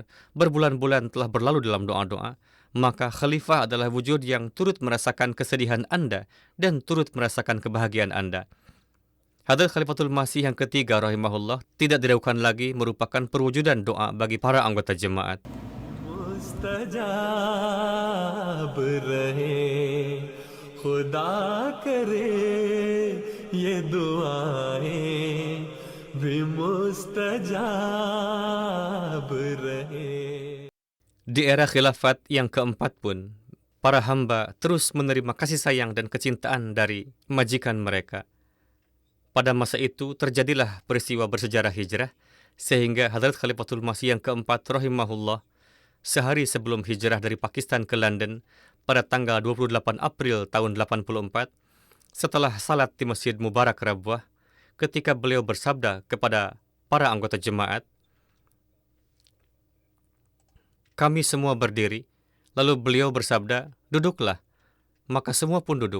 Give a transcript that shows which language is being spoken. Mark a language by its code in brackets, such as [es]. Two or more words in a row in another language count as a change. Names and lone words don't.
[id] Berbulan-bulan telah berlalu dalam doa-doa. Maka khalifah adalah wujud yang turut merasakan kesedihan Anda dan turut merasakan kebahagiaan Anda. Hadrat Khalifatul Masih yang ketiga rahimahullah tidak diragukan lagi merupakan perwujudan doa bagi para anggota jemaat. [ur] مستجاب رہے خدا کرے یہ دعائیں بھی مستجاب رہے. [id] Di era khilafat yang keempat pun, para hamba terus menerima kasih sayang dan kecintaan dari majikan mereka. Pada masa itu terjadilah peristiwa bersejarah hijrah, sehingga Hadrat Khalifatul Masih yang keempat rahimahullah, sehari sebelum hijrah dari Pakistan ke London, pada tanggal 28 April tahun 84, setelah salat di Masjid Mubarak Rabwah, ketika beliau bersabda kepada para anggota jemaat, kami semua berdiri, lalu beliau bersabda, duduklah, maka semua pun duduk.